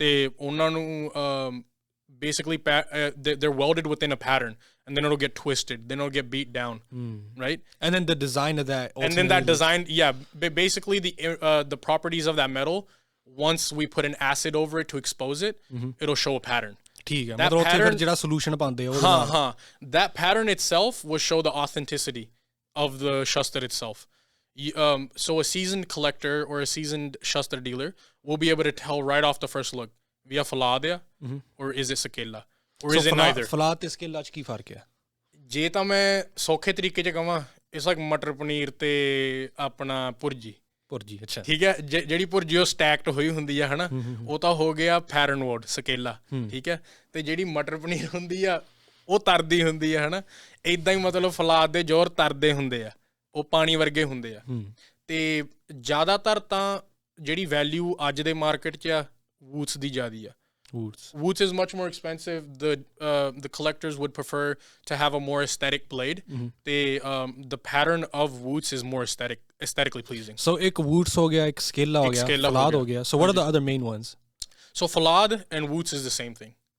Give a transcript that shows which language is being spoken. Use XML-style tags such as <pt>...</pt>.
<en>They</en> <pa>ਉਹਨਾਂ ਨੂੰ</pa> <en>basically they're welded within a pattern, and then it'll get twisted, then it'll get beat down, right? And then the design of that, and then that design, basically the properties of that metal, once we put an acid over it to expose it, it'll show a pattern.</en> <pa>ਠੀਕ ਹੈ, ਮਤਲਬ ਉੱਥੇ ਫਿਰ ਜਿਹੜਾ solution ਪਾਉਂਦੇ ਆ ਉਹ</pa> <en>that pattern itself will show the authenticity of the shastar itself. So a seasoned collector or a seasoned shastar dealer will be able to tell right off the first look, via falad or is it sakela, or is it neither?</en> <pa>ਫਲਾਦ ਤੇ ਸਕੇਲਾ 'ਚ ਕੀ ਫਰਕ ਹੈ? ਜੇ ਤਾਂ ਮੈਂ ਸੌਖੇ ਤਰੀਕੇ 'ਚ ਕਹਾਂ,</pa> <en>it's like</en> <pa>ਮਟਰ ਪਨੀਰ ਤੇ ਆਪਣਾ ਭੁਰਜੀ। ਅੱਛਾ, ਠੀਕ ਹੈ। ਜਿਹੜੀ ਭੁਰਜੀ ਉਹ ਸਟੈਕਡ ਹੋਈ ਹੁੰਦੀ ਆ ਹਨਾ, ਉਹ ਤਾਂ ਹੋ ਗਿਆ ਪੈਟਰਨ ਵੋਰਡ ਸਕੇਲਾ, ਠੀਕ ਹੈ। ਤੇ ਜਿਹੜੀ ਮਟਰ ਪਨੀਰ ਹੁੰਦੀ ਆ ਉਹ ਤਰਦੀ ਹੁੰਦੀ ਆ ਹਨਾ। ਏਦਾਂ ਹੀ ਮਤਲਬ ਫੌਲਾਦ ਦੇ ਜੋਰ ਤਰਦੇ ਹੁੰਦੇ ਆ, ਉਹ ਪਾਣੀ ਵਰਗੇ ਹੁੰਦੇ ਆ। ਤੇ ਜ਼ਿਆਦਾਤਰ ਤਾਂ ਜਿਹੜੀ ਵੈਲਿਊ ਅੱਜ ਦੇ ਮਾਰਕੀਟ 'ਚ ਆ ਵੂਟਸ ਦੀ ਜ਼ਿਆਦੀ ਆ।</pa> <en>Woots is much more expensive. The collectors would prefer to have a more aesthetic blade. The pattern of Woots is more aesthetically pleasing.</en> <pa>So ek Woots ho gaya, ek Skela ho gaya, Fallad ho gaya.</pa> <en>So what are the other main ones? So Fallad and Woots is the same thing.</en>